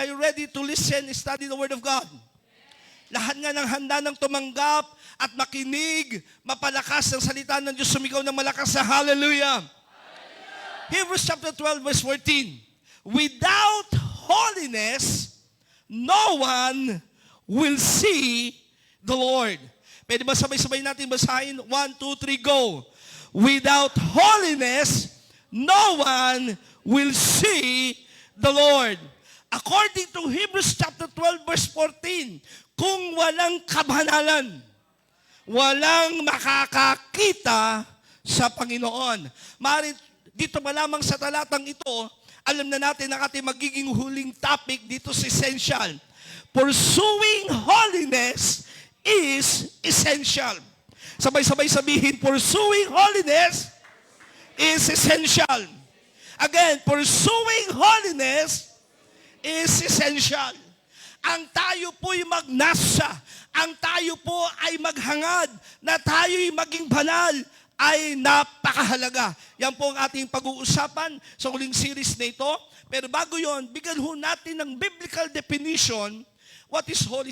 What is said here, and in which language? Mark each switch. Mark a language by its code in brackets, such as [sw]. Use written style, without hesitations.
[en] Are you ready to listen and study the Word of God? [tl] Lahat nga ng handa ng tumanggap at makinig, mapalakas ang salita ng Diyos, sumigaw ng malakas sa hallelujah. [en] Hebrews chapter 12, verse 14. Without holiness, no one will see the Lord. [tl] Pwede ba sabay-sabay natin basahin? [en] 1, 2, 3, go. Without holiness, no one will see the Lord. According to Hebrews chapter 12, verse 14, [tl] kung walang kabanalan, walang makakakita sa Panginoon. Maaari dito pa lamang sa talatang ito, alam na natin ang ating magiging huling topic dito sa Essential. [en] Pursuing holiness is essential. [tl] Sabay-sabay sabihin, [en] pursuing holiness is essential. Again, pursuing holiness is essential. [tl] Ang tayo po'y magnasa, ang tayo po ay maghangad, na tayo'y maging banal, ay napakahalaga. Yan po ang ating pag-uusapan sa huling series na ito. Pero bago yon, bigyan ho natin ng biblical definition [en] what is holy.